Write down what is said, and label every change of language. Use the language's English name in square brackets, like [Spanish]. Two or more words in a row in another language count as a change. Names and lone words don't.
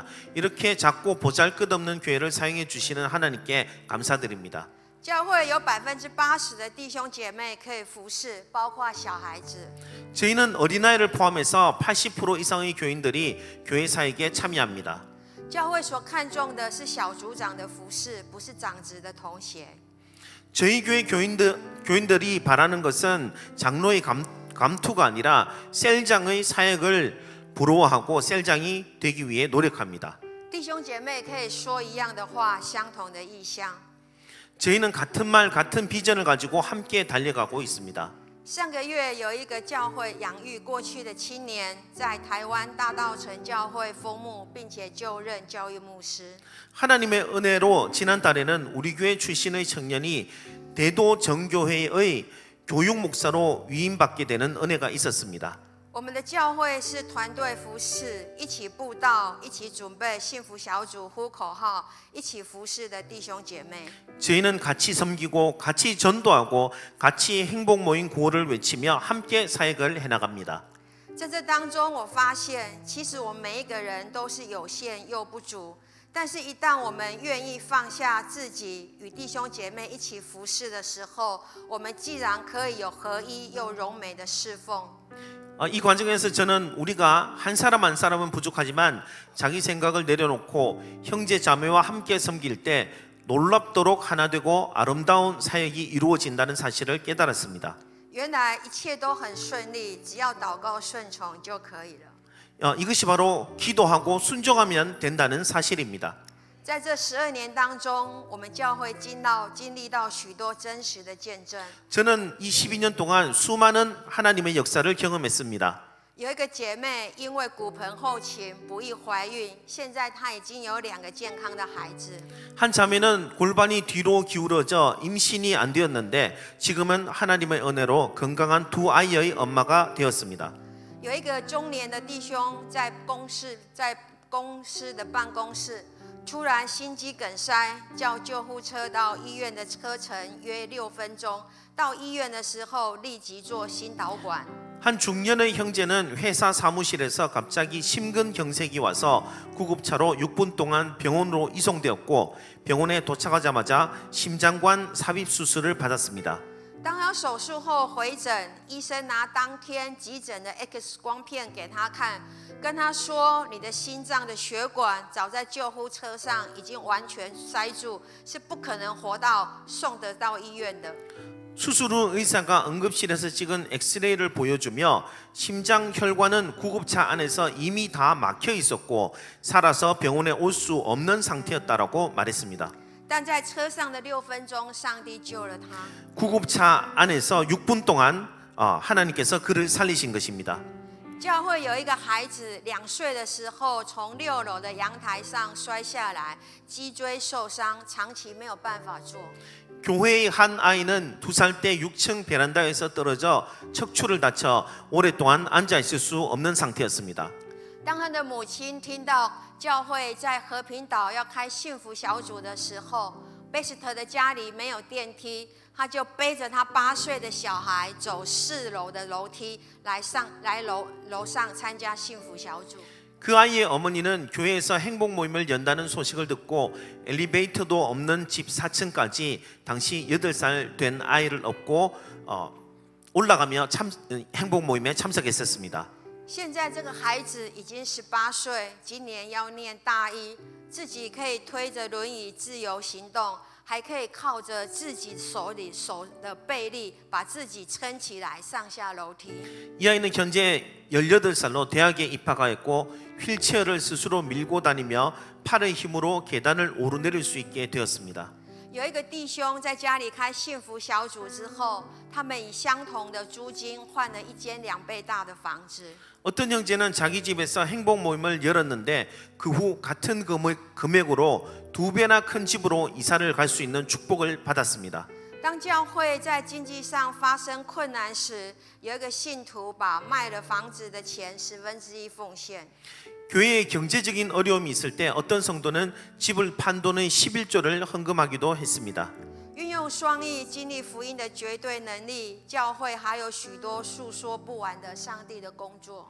[Korean] 이렇게 작고 보잘것없는 교회를 사용해 주시는 하나님께 감사드립니다. [Chinese] 教会有80%的弟兄姐妹可以服侍，包括小孩子。 [Korean] 저희는 어린아이를 포함해서 80% 이상의 교인들이 교회 사역에 참여합니다. [Chinese] 教会所看重的是小组长的服侍，不是长子的头衔。 [Korean] 저희 교회 교인들이 바라는 것은 장로의 감투가 아니라 셀장의 사역을 부러워하고 셀장이 되기 위해 노력합니다. [Chinese] 弟兄姐妹可以说一样的话，相同的意向。 [Korean] 저희는 같은 말, 같은 비전을 가지고 함께 달려가고 있습니다. [Chinese] 上个月有一个教会养育过去的青年，在台湾大道城教会封牧，并且就任教育牧师。 [Korean] 하나님의 은혜로 지난달에는 우리 교회 출신의 청년이 대도 정교회의 교육 목사로 위임받게 되는 은혜가 있었습니다. [Chinese] 我们的教会是团队服侍，一起布道，一起准备幸福小组呼口号，一起服侍的弟兄姐妹。 [Korean] 저희는 같이 섬기고 같이 전도하고 같이 행복 모임 구호를 외치며 함께 사역을 해나갑니다. [Chinese] 在这当中，我发现，其实我们每一个人都是有限又不足，但是，一旦我们愿意放下自己，与弟兄姐妹一起服侍的时候，我们既然可以有合一又柔美的侍奉。 [Korean] 이 과정에서 저는 우리가 한 사람 한 사람은 부족하지만 자기 생각을 내려놓고 형제 자매와 함께 섬길 때 놀랍도록 하나 되고 아름다운 사역이 이루어진다는 사실을 깨달았습니다. [Chinese] 原来一切都很顺利，只要祷告顺从就可以了。 [Korean] 이것이 바로 기도하고 순종하면 된다는 사실입니다. [Chinese] 在这12年当中，我们教会经历到许多真实的见证。 [Korean] 저는 이 12년 동안 수많은 하나님의 역사를 경험했습니다. [Chinese] 有一个姐妹因为骨盆后倾不易怀孕，现在她已经有2个健康的孩子。 [Korean] 한 자매는 골반이 뒤로 기울어져 임신이 안 되었는데 지금은 하나님의 은혜로 건강한 2아이의 엄마가 되었습니다. [Chinese] 有一个中年的弟兄在公司的办公室，突然心肌梗塞，叫救护车到医院的车程约6分钟。到医院的时候，立即做心导管。 [Korean] 한 중년의 형제는 회사 사무실에서 갑자기 심근경색이 와서 구급차로 6분 동안 병원으로 이송되었고 병원에 도착하자마자 심장관 삽입 수술을 받았습니다. [Chinese] 当他手术后回诊，医生拿当天急诊的 X 光片给他看，跟他说：“你的心脏的血管早在救护车上已经完全塞住，是不可能活到送得到医院的。” [Korean] 수술 후 의사가 응급실에서 찍은 엑스레이를 보여주며 심장 혈관은 구급차 안에서 이미 다 막혀 있었고 살아서 병원에 올 수 없는 상태였다라고 말했습니다. [Chinese] 但在车上的6分钟，上帝救了他。 [Korean] 구급차 안에서 6분 동안 하나님께서 그를 살리신 것입니다. [Chinese] 教会有一个孩子2岁的时候，从6楼的阳台上摔下来，脊椎受伤，长期没有办法坐。 [Korean] 교회의 한 아이는 2살 때 6층 베란다에서 떨어져 척추를 다쳐 오랫동안 앉아 있을 수 없는 상태였습니다. [Chinese] 当他的母亲听到教会在和平岛要开幸福小组的时候，贝斯特的家里没有电梯，他就背着他8岁的小孩走4楼的楼梯来楼上参加幸福小组。 [Korean] 그 아이의 어머니는 교회에서 행복 모임을 연다는 소식을 듣고 엘리베이터도 없는 집 4층까지 당시 8살 된 아이를 업고 올라가며 행복 모임에 참석했었습니다. [Chinese] 现在这个孩子已经18岁，今年要念大1，自己可以推着轮椅自由行动，还可以靠着自己手的背力把自己撑起来上下楼梯。 [Korean] 이 아이는 현재 18살로 대학에 입학하였고 휠체어를 스스로 밀고 다니며 팔의 힘으로 계단을 오르내릴 수 있게 되었습니다. [Chinese] 有一个弟兄在家里开幸福小组之后，他们以相同的租金换了一间2倍大的房子。 [Korean] 어떤 형제는 자기 집에서 행복 모임을 열었는데 그 후 같은 금액으로 2배나 큰 집으로 이사를 갈 수 있는 축복을 받았습니다. [Chinese] 当教会在经济上发生困难时，有一个信徒把卖了房子的钱1/10奉献。 [Korean] 교회에 경제적인 어려움이 있을 때 어떤 성도는 집을 판 돈의 11조를 헌금하기도 했습니다. [Chinese] 运用双翼经历福音的绝对能力，教会还有许多诉说不完的上帝的工作。